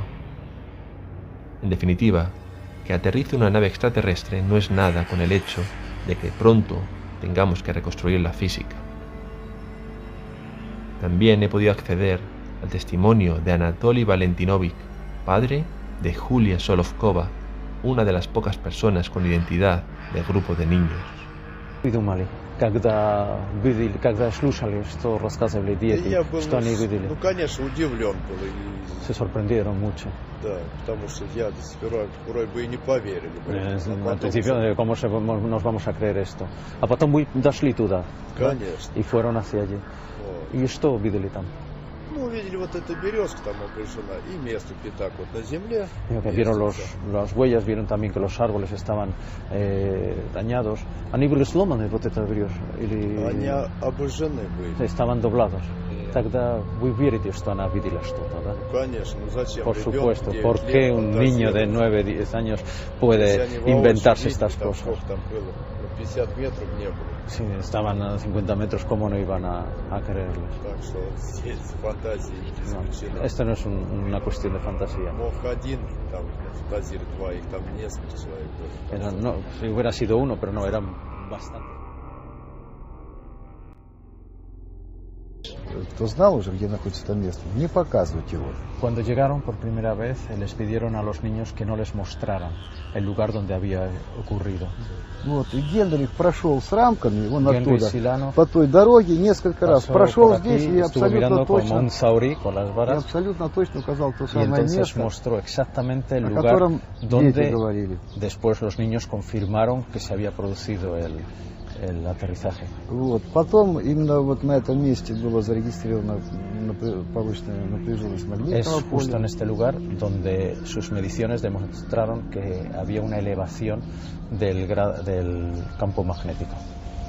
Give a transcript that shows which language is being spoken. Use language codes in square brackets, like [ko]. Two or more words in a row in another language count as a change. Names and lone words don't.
[es] En definitiva, que aterrice una nave extraterrestre no es nada con el hecho de que pronto tengamos que reconstruir la física. También he podido acceder al testimonio de Anatoly Valentinovich, padre de Julia Solovkova, una de las pocas personas con identidad del grupo de niños. [ru] Когда слушали, что рассказывали дети, что они видели. Ну, конечно, удивлен был. [es] Se sorprendieron mucho. [ru] Да, потому что я вроде бы и не поверили. [es] Al principio, ¿cómo nos vamos a creer esto? [ru] А потом дошли туда. Конечно. [es] Y fueron hacia allí. [ru] Вот. ¿Y что видели там? Ну, увидели вот эта березка там обрежена и место пятак вот на земле. [es] Vieron las huellas, vieron también que los árboles estaban dañados. [ru] Они были сломаны, вот эта береза? Они обожжены были. [es] Estaban doblados. [ru] Тогда вы верите, что она видела что-то, да? Конечно, ну зачем? [es] Por supuesto, ¿por qué un niño de 9-10 años puede inventarse estas cosas? [ru] Там было 50 метров не было. [es] Si estaban a 50 metros, ¿cómo no iban a creerlos? [ru] Так что здесь фантазии не исключена. [es] Esto no es una cuestión de fantasía. [ru] Мог один, там фантазирует два, их там несколько человек было. [es] No, si hubiera sido uno, pero no, eran bastantes. [ru] Кто знал уже, где находится это место, не показывать его. [es] Cuando llegaron por primera vez, les pidieron a los niños que no les mostraran el lugar donde había ocurrido. [ru] Вот, и Гендрих прошел с рамками, он Генрих оттуда, Силано по той дороге несколько раз прошел здесь и абсолютно точно указал то [es] y [ru] самое [es] entonces [ru] место, [es] mostró exactamente el [ru] о [es] lugar [ru] котором дети [es] donde [ru] говорили. [es] después los niños confirmaron que se había producido el aterrizaje. [ru] Вот. Потом именно вот на этом месте было зарегистрировано повышенная напряженность [es] Es [ru] магнитного [es] justo en [ru] поля. [es] este lugar donde sus mediciones demostraron que había una elevación del campo magnético.